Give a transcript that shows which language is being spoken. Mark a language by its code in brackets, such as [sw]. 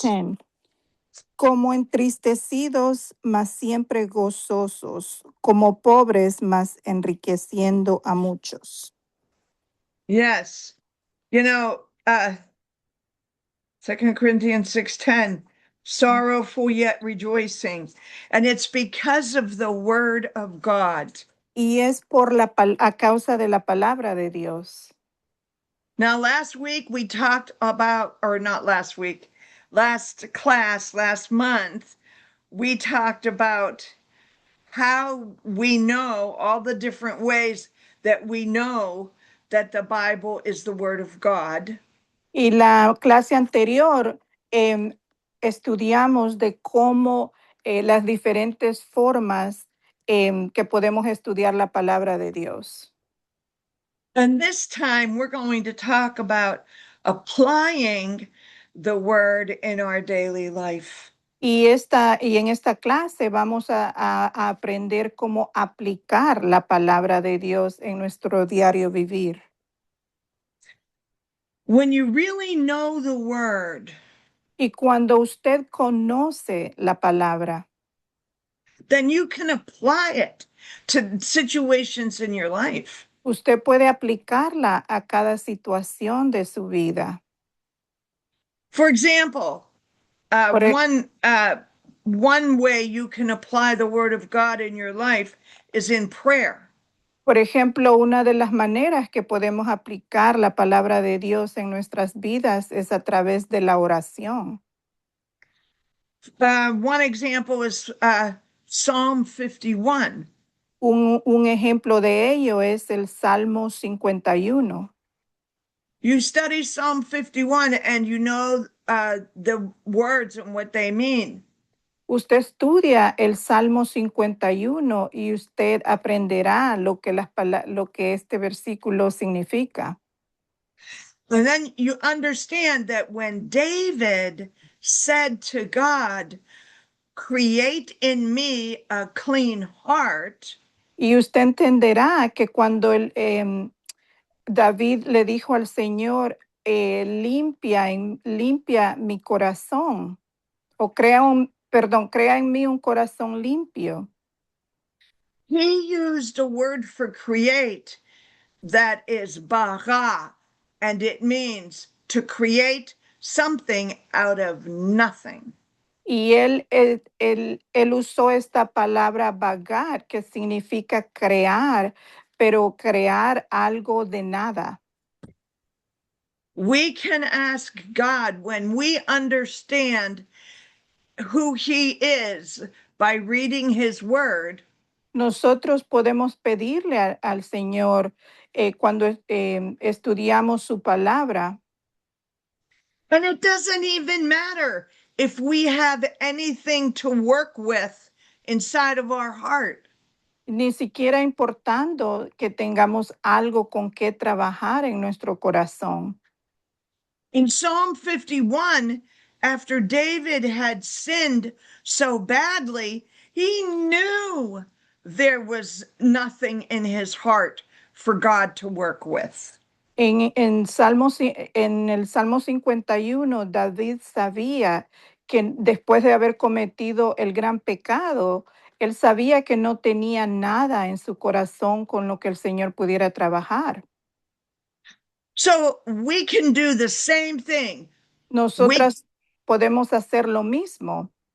[es] 6:10. Como entristecidos, mas siempre gozosos, como pobres, mas enriqueciendo a muchos. [en] Yes. You know, 2 Corinthians 6:10, sorrowful yet rejoicing. And it's because of the word of God. [es] Y es por a causa de la palabra de Dios. [en] Now, last week we talked about, or not last week, last class, last month, we talked about how we know all the different ways that we know that the Bible is the word of God. [es] Y la clase anterior estudiamos de cómo las diferentes formas que podemos estudiar la palabra de Dios. [en] And this time we're going to talk about applying the word in our daily life. [es] Y en esta clase vamos a aprender cómo aplicar la palabra de Dios en nuestro diario vivir. [en] When you really know the word, [es] Y cuando usted conoce la palabra, [en] then you can apply it to situations in your life. [es] usted puede aplicarla a cada situación de su vida. [en] For example, [es] Por, e- [en] one way you can apply the word of God in your life is in prayer. [es] por ejemplo, una de las maneras que podemos aplicar la palabra de Dios en nuestras vidas es a través de la oración. [en] One example is Psalm 51. [es] Un ejemplo de ello es el Salmo 51. [en] You study Psalm 51 and you know the words and what they mean. [es] Usted estudia el Salmo 51 y usted aprenderá lo que este versículo significa. [en] And then you understand that when David said to God, create in me a clean heart, [es] Y usted entenderá que cuando David le dijo al Señor, limpia mi corazón, o crea en mí un corazón limpio. [en] he used a word for create that is bara, and it means to create something out of nothing. [es] Y él usó esta palabra vagar, que significa crear, pero crear algo de nada. [en] We can ask God when we understand who he is by reading his word. [es] Nosotros podemos pedirle al Señor cuando estudiamos su palabra. [en] And it doesn't even matter if we have anything to work with inside of our heart. [es] Ni siquiera importando que tengamos algo con que trabajar en nuestro corazón. [en] In Psalm 51, after David had sinned so badly, he knew there was nothing in his heart for God to work with. [es] En el Salmo 51, David sabía que después de haber cometido el gran pecado, él sabía que no tenía nada en su corazón con lo que el Señor pudiera trabajar. [en] So we can do the same thing. [es] Nosotras podemos hacer lo mismo.